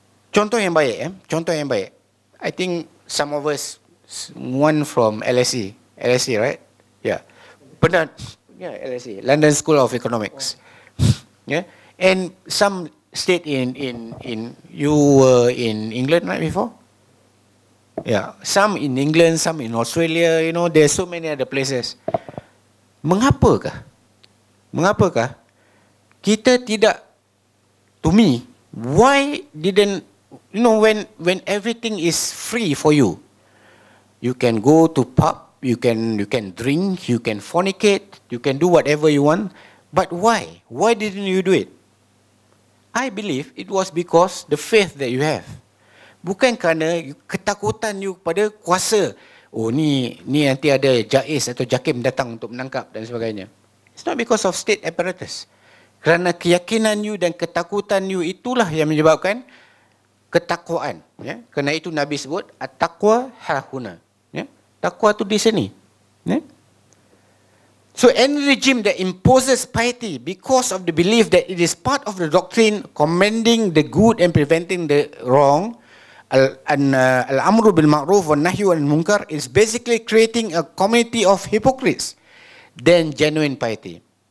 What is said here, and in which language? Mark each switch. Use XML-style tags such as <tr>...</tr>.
<ms>Contoh yang baik, contoh yang baik.</ms> <en>I think some of us, one from LSE, right? Yeah.</en> <ms>Pernah,</ms> <en>LSE, London School of Economics. And some stayed in you were in England right before? Yeah, some in England, some in Australia, there's so many other places.</en> <ms>Mengapakah kita tidak,</ms> <en>to me, why didn't, when everything is free for you, you can go to pub, you can drink, you can fornicate, you can do whatever you want, but why didn't you do it? I believe it was because the faith that you have.</en> <ms>Bukan kerana ketakutan you pada kuasa. Oh ni nanti ada jais atau jakim datang untuk menangkap dan sebagainya.</ms> <en>It's not because of state apparatus.</en> <ms>Kerana keyakinan you dan ketakutan you itulah yang menyebabkan ketakwaan. Kerana itu Nabi sebut</ms> <ar>at-taqwa hahuna.</ar> <ms>Takwa tu di sini.</ms> <en>So any regime that imposes piety because of the belief that it is part of the doctrine commending the good and preventing the wrong,</en> <ar>al-amru bil ma'ruf wa nahyu anil munkar,</ar> <en>is basically creating a community of hypocrites than genuine piety.</en>